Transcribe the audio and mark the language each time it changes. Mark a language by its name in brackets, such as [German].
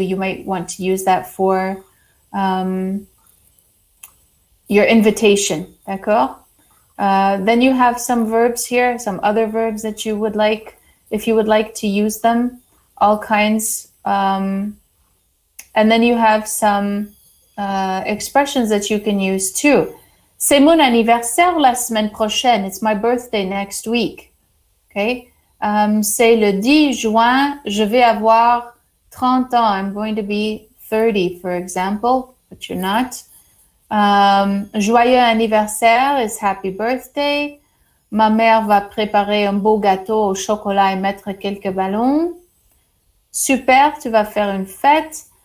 [English] You might want to use that for your invitation. [French] D'accord? [English] Then you have some verbs here, some other verbs that you would like, if you would like to use them, all kinds. And then you have some expressions that you can use too. [French] C'est mon anniversaire la semaine prochaine. [English] It's my birthday next week. Okay? [French] C'est le 10 juin, je vais avoir 30 ans. [English] I'm going to be 30, for example, but you're not. [French] Joyeux anniversaire [English] is happy birthday. [French] Ma mère va préparer un beau gâteau au chocolat et mettre quelques ballons. Super, tu vas faire une fête.